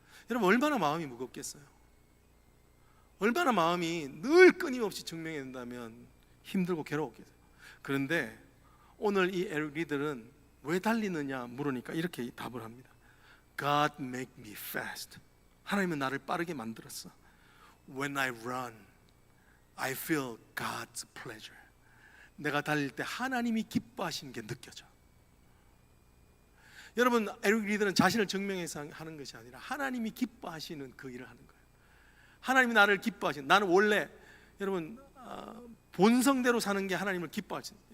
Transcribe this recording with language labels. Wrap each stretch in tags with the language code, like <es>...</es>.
<ko>여러분, 얼마나 마음이 무겁겠어요? 얼마나 마음이 늘 끊임없이 증명해야 된다면 힘들고 괴로웠겠어요. 그런데 오늘 이 에릭 리들은 왜 달리느냐 물으니까 이렇게 답을 합니다.</ko> <en>God make me fast.</en> <ko>하나님은 나를 빠르게 만들었어.</ko> <en>When I run, I feel God's pleasure.</en> <ko>내가 달릴 때 하나님이 기뻐하시는 게 느껴져. 여러분, 에릭 리더는 자신을 증명해서 하는 것이 아니라 하나님이 기뻐하시는 그 일을 하는 거예요. 하나님이 나를 기뻐하시는. 나는 원래 여러분 본성대로 사는 게 하나님을 기뻐하시는.</ko>